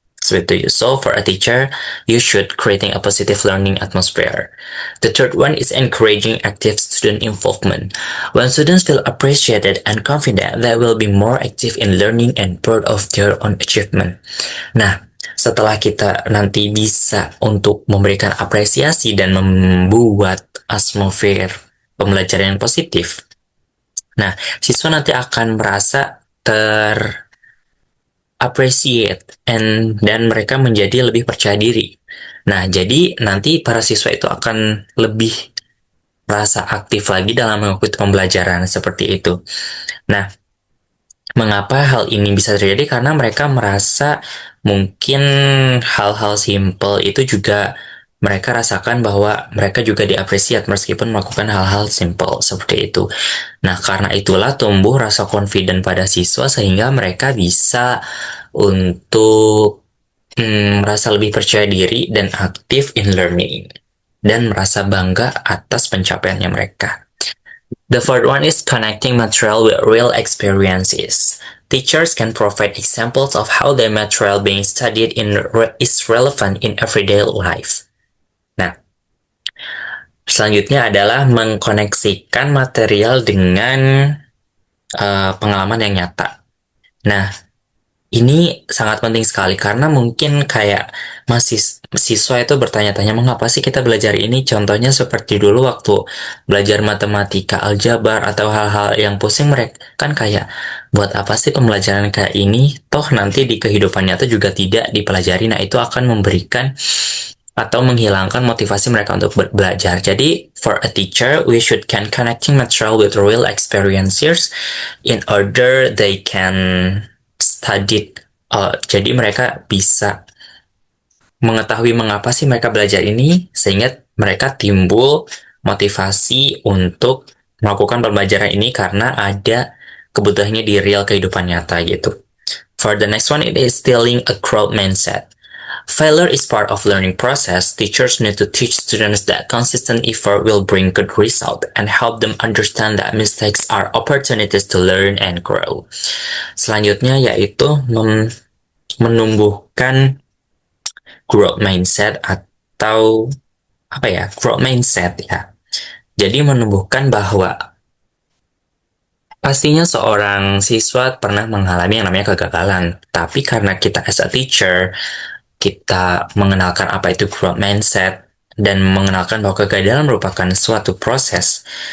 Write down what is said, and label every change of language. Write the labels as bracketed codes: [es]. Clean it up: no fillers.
[en] So for a teacher, you should creating a positive learning atmosphere. The third one is encouraging active student involvement. When students feel appreciated and confident, they will be more active in learning and proud of their own achievement. [id] Nah, setelah kita nanti bisa untuk memberikan apresiasi dan membuat atmosfer pembelajaran yang positif, nah, siswa nanti akan merasa appreciate dan mereka menjadi lebih percaya diri. Nah, jadi nanti para siswa itu akan lebih merasa aktif lagi dalam mengikuti pembelajaran, seperti itu. Nah, mengapa hal ini bisa terjadi? Karena mereka merasa mungkin hal-hal simple itu juga mereka rasakan bahwa mereka juga diapresiasi meskipun melakukan hal-hal simple seperti itu. Nah, karena itulah tumbuh rasa confident pada siswa sehingga mereka bisa untuk merasa lebih percaya diri dan aktif [en] in learning [id] dan merasa bangga atas pencapaiannya mereka. [en] The fourth one is connecting material with real experiences. Teachers can provide examples of how the material being studied is relevant in everyday life. [id] Nah, selanjutnya adalah mengkoneksikan material dengan pengalaman yang nyata. Nah, ini sangat penting sekali karena mungkin kayak siswa itu bertanya-tanya mengapa sih kita belajar ini. Contohnya seperti dulu waktu belajar matematika, aljabar, atau hal-hal yang pusing, mereka kan kayak buat apa sih pembelajaran kayak ini? Toh nanti di kehidupan nyata juga tidak dipelajari. Nah, itu akan memberikan atau menghilangkan motivasi mereka untuk belajar. [en] Jadi, for a teacher, we should can connecting material with real experiences in order they can study. [id] Jadi mereka bisa mengetahui mengapa sih mereka belajar ini, sehingga mereka timbul motivasi untuk melakukan pembelajaran ini karena ada kebutuhannya di real kehidupan nyata gitu. [en] For the next one, it is instilling a growth mindset. Failure is part of learning process. Teachers need to teach students that consistent effort will bring good result and help them understand that mistakes are opportunities to learn and grow. [id] Selanjutnya yaitu menumbuhkan growth mindset atau growth mindset ya. Jadi menumbuhkan bahwa pastinya seorang siswa pernah mengalami yang namanya kegagalan, tapi karena kita [en] as a teacher, [id] kita mengenalkan apa itu growth mindset dan mengenalkan bahwa kegagalan merupakan suatu proses.